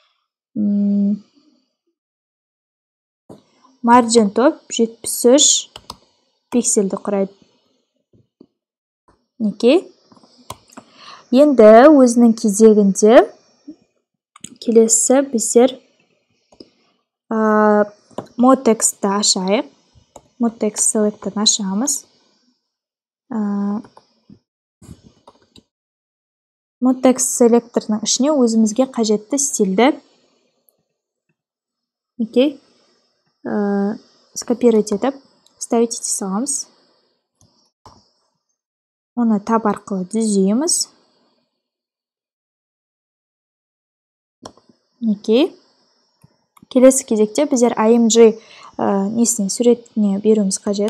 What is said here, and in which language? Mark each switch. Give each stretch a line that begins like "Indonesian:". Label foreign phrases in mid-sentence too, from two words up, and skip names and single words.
English: Margin top
Kazakh: 73 пиксельді құрайды. Неке. Енді өзінің кезегінде келесі біздер
English: Mode text'ті
Kazakh: ашайық.
English: Mode text selector'ны
Kazakh: ашамыз. Mode text selector'ның ішіне өзімізге қажетті стильді скопировать етіп, ставить ете саламыз. Оны таб арқылы түзейміз. Келесі кезекте біздер img несіне суретіне беруіміз қажет.